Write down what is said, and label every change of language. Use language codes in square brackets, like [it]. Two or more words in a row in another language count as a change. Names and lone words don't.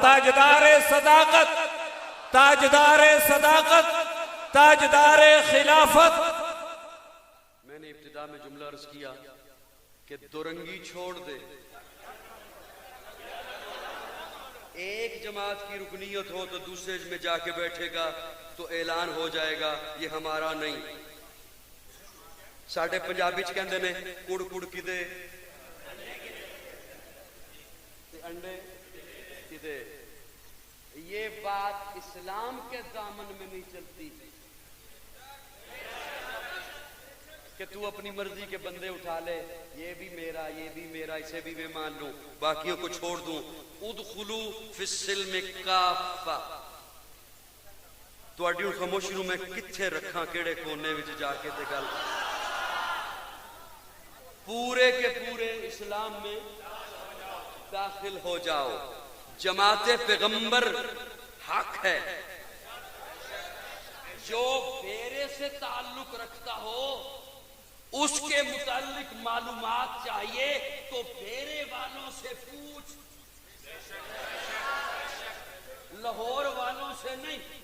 [ur] تاجدار صداقت، تاجدار صداقت، تاجدار خلافت. میں نے ابتدا میں جملہ عرض کیا کہ دورنگی چھوڑ دے. ایک جماعت کی رکنیت ہو تو دوسرے میں جا کے بیٹھے گا تو اعلان ہو جائے گا یہ ہمارا نہیں. [pa] ساڈے پنجابی چ کہندے نے کڑ کڑ کدے تے انڈے کدے. [ur] یہ بات اسلام کے دامن میں نہیں چلتی کہ تو اپنی مرضی کے بندے اٹھا لے، یہ بھی میرا، یہ بھی میرا، اسے بھی میں مان لوں، باقیوں کو چھوڑ دوں. [ar] ادخلوا فی السلم کافہ. [pa] تواڈی خاموشی نوں میں کتھے رکھاں، کیڑے کونے وچ جا کے تے گل. [ur] پورے کے پورے اسلام میں داخل ہو جاؤ. جماعت پیغمبر حق ہے. جو پھیرے سے تعلق رکھتا ہو اس کے متعلق معلومات چاہیے تو پھیرے والوں سے پوچھ، لاہور والوں سے نہیں.